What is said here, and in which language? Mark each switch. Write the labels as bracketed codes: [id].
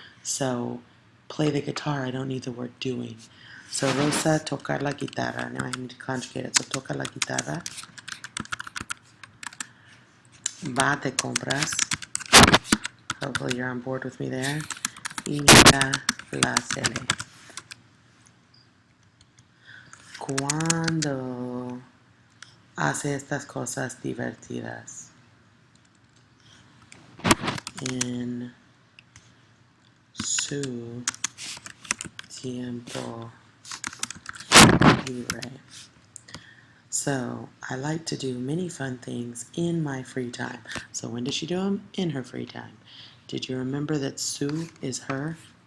[en] So, play the guitar, I don't need the word doing. So, Rosa [es] tocar la guitarra. [en] Now I need to conjugate it. So, [es] toca la guitarra. Va de compras. [en] Hopefully you're on board with me there. [es] Y mira la tele. Cuando hace estas cosas divertidas en su tiempo libre. [en] So, I like to do many fun things in my free time. So, when does she do them? In her free time. Did you remember that su is her?